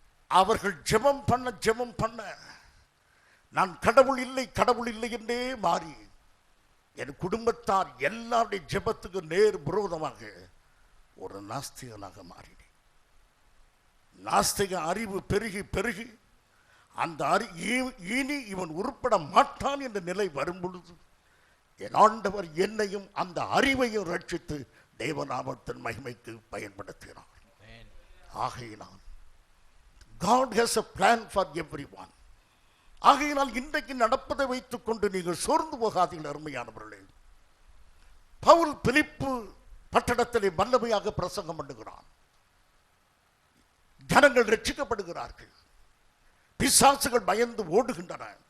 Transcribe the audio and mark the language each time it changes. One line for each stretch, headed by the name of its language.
Tamil: அவர்கள் ஜெபம் பண்ண நான் கடவுள் இல்லை என்றே மாறி என் குடும்பத்தார் எல்லாருடைய ஜெபத்துக்கு நேர் விரோதமாக ஒரு நாஸ்திகனாக மாறினேன். நாஸ்திக அறிவு பெருகி அந்த இனி இவன் உருப்பட மாட்டான் என்ற நிலை வரும் பொழுது என் ஆண்டவர் என்னையும் அந்த அறிவையும் ரட்சித்து தேவநாமத்தின் மகிமைக்கு பயன்படுத்தினார். ஆகையினால்
English: God has a plan for everyone.
Tamil: ஆகையினால் இன்றைக்கு நடப்பதை வைத்துக் கொண்டு நீங்கள் சோர்ந்து போகாதீர்கள் அருமையானவர்களே. பவுல் பிலிப்பு பட்டணத்திலே வல்லமையாக பிரசங்கம் பண்ணுகிறான். ஜனங்கள் ரட்சிக்கப்படுகிறார்கள், பிசாசுகள் பயந்து ஓடுகின்றன.